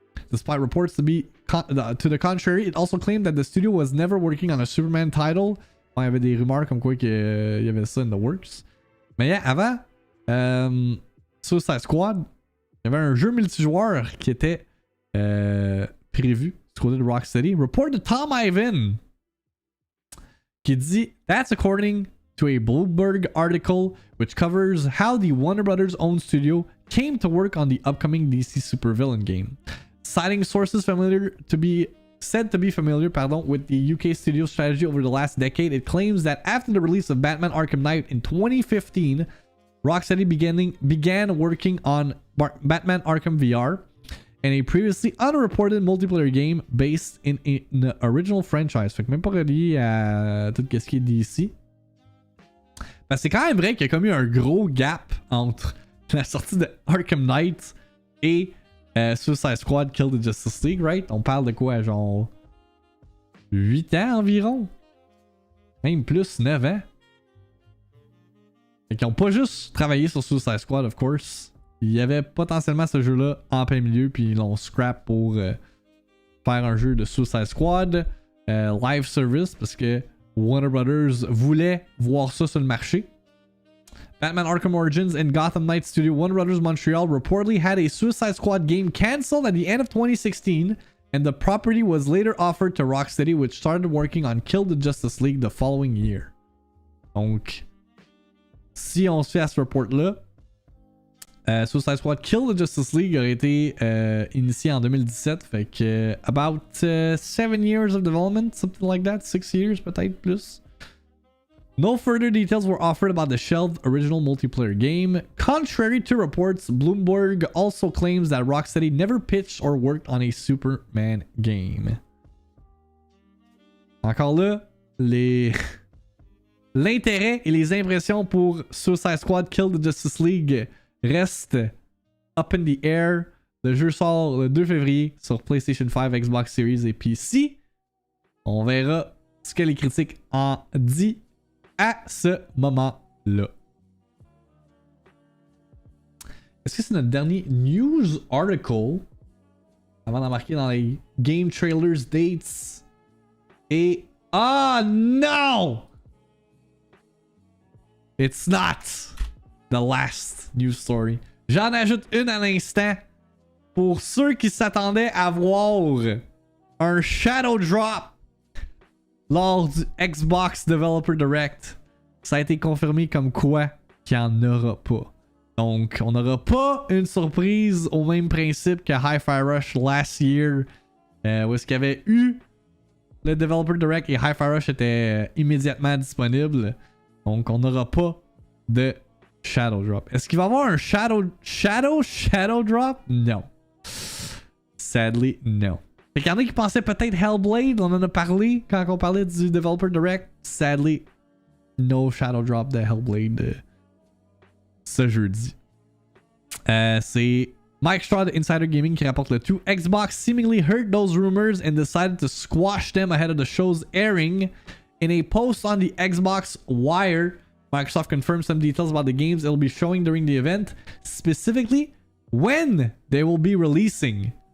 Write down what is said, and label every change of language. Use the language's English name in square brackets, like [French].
[English] Despite reports to the contrary, it also claimed that the studio was never working on a Superman title. [French] Bon, il y avait des rumeurs comme quoi qu'il y avait ça [English] in the works. [French] Mais yeah, avant Suicide Squad, il y avait un jeu multijoueur qui était prévu du côté de Rocksteady. Report de Tom Ivan qui dit [English] that's according to a Bloomberg article which covers how the Warner Brothers owned studio came to work on the upcoming DC supervillain game. Citing sources said to be familiar with the UK studio strategy over the last decade, it claims that after the release of Batman Arkham Knight in 2015, Rocksteady began working on Batman Arkham VR and a previously unreported multiplayer game based in an original franchise. [French] Fait que même pas relié à tout ce qui est DC. Ben, c'est quand même vrai qu'il y a comme eu un gros gap entre la sortie de Arkham Knight et Suicide Squad Kill the Justice League, right? On parle de quoi, genre 8 ans environ? Même plus, 9 ans? Fait qu'ils ont pas juste travaillé sur Suicide Squad, [English] of course. [French] Il y avait potentiellement ce jeu-là en plein milieu, puis ils l'ont scrap pour faire un jeu de Suicide Squad live service, parce que Warner Brothers voulait voir ça sur le marché. [English] Batman Arkham Origins and Gotham Knights studio Warner Brothers Montreal reportedly had a Suicide Squad game cancelled at the end of 2016, and the property was later offered to Rocksteady, which started working on Kill the Justice League the following year. [French] Donc, si on se fait à ce report-là, Suicide Squad Kill the Justice League aurait été initié en 2017, fait que [English] about 7 years of development, something like that, [French] 6 years peut-être plus. [English] No further details were offered about the shelved original multiplayer game. Contrary to reports, Bloomberg also claims that Rocksteady never pitched or worked on a Superman game. [French] Encore là, l'intérêt et les impressions pour Suicide Squad Kill the Justice League reste [English] up in the air. [French] Le jeu sort le 2 février sur PlayStation 5, Xbox Series et PC. On verra ce que les critiques en disent à ce moment-là. Est-ce que c'est notre dernier news article avant d'embarquer dans les game trailers, dates et... Ah non! [English] It's not the last news story. [French] J'en ajoute une à l'instant. Pour ceux qui s'attendaient à voir un Shadowdrop lors du Xbox Developer Direct, ça a été confirmé comme quoi qu'il n'y en aura pas. Donc, on n'aura pas une surprise au même principe que Hi-Fi Rush [English] last year, [French] où est-ce qu'il y avait eu le Developer Direct et Hi-Fi Rush était immédiatement disponible. Donc, on n'aura pas de Shadowdrop. Est-ce qu'il va y avoir un Shadowdrop? Non. [English] Sadly, no. [French] Fait qu'il y en a qui pensaient peut-être Hellblade, on en a parlé quand on parlait du Developer Direct. [English] Sadly, no [French] Shadowdrop de Hellblade ce jeudi. C'est Mike Straw de Insider Gaming qui rapporte le tout. [English] Xbox seemingly heard those rumors and decided to squash them ahead of the show's airing. In a post on the Xbox Wire, Microsoft confirmed some details about the games it'll be showing during the event, specifically when they will be releasing.